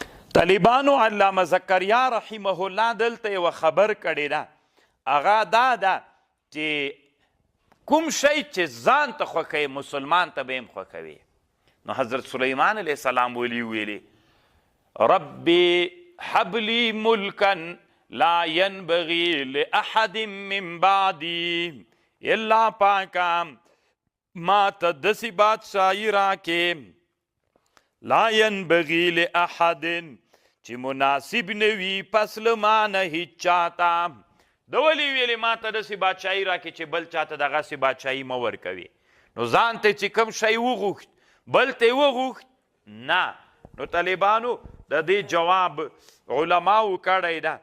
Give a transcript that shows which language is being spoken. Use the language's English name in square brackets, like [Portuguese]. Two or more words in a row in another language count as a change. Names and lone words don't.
[Pashto] طالبانو علامه زکریا [Arabic] رحمه الله [Pashto] دلته یوه خبر کړې ده، هغه دا ده چې کوم شی چې ځان ته خوښوي مسلمان ته به هم خوښوي. نو حضرت سلیمان [Arabic] علیه السلام [Pashto] ویلي [Arabic] ربي هب لي ملکا لا ينبغي لاحد من بعدي، [Pashto] الله پاکا ما ته داسې بادشاهي راکې [Arabic] لا ينبغي لاحد [Pashto] چې مناسب نه وي پس له ما نه هیچ چاته. د ولې ویلې ما ته داسې بادشاهي راکې چې بل چاته دغسې بادشاهي مه ورکوي. نو ځان ته چې کوم شی وغوښت بل ته یې وغوښت نه. نو طالبانو د دې جواب علماو کړی ده.